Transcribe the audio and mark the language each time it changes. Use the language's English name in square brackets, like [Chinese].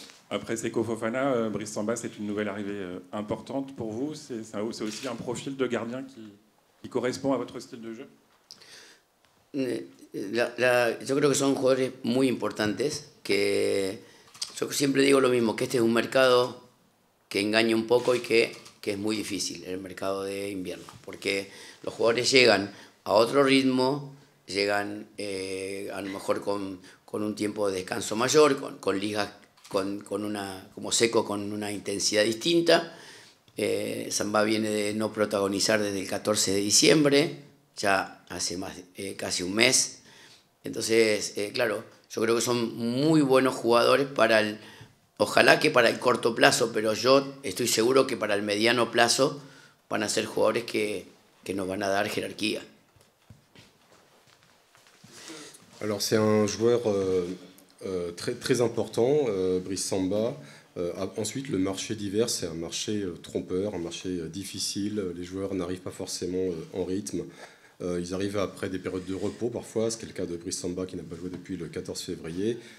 [French] Après Seko Fofana, Brice Samba, c'est une nouvelle arrivée importante pour vous. C'est aussi un profil de gardien qui correspond à votre style de jeu. [Spanish] Yo creo que son jugadores muy importantes que... Yo siempre digo lo mismo, que este es un mercado que engaña un poco y que es muy difícil, el mercado de invierno, porque los jugadores llegan a otro ritmo, llegan a lo mejor con un tiempo de descanso mayor, con ligas como Seco con una intensidad distinta. Samba viene de no protagonizar desde el 14 de diciembre, ya hace casi un mes. Entonces, claro, yo creo que son muy buenos jugadores ojalá que para el corto plazo, pero yo estoy seguro que para el mediano plazo van a ser jugadores que nos van a dar jerarquía. [French] Alors c'est un joueur très, très important, Brice Samba. Ensuite, le marché d'hiver, c'est un marché trompeur, un marché difficile. Les joueurs n'arrivent pas forcément en rythme. Ils arrivent après des périodes de repos parfois, c'est le cas de Brice Samba qui n'a pas joué depuis le 14 février.